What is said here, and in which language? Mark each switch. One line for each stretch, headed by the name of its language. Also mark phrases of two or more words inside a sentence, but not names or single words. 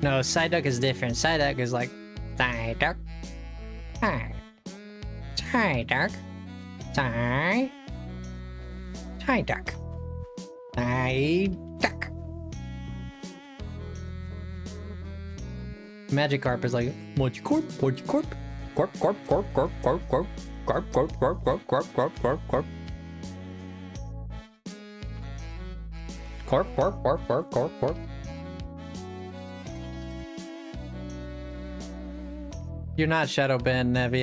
English: No, Psyduck is different. Psyduck is like Psyduck. Psyduck. Psyduck. I duck. Magikarp is like Magikarp, Magikarp, corp, corp, corp, corp, corp, corp, corp, corp, corp, corp, corp, corp, corp, corp. Corp, corp, corp, corp, corp, corp. You're not Shadow Band, Nevi.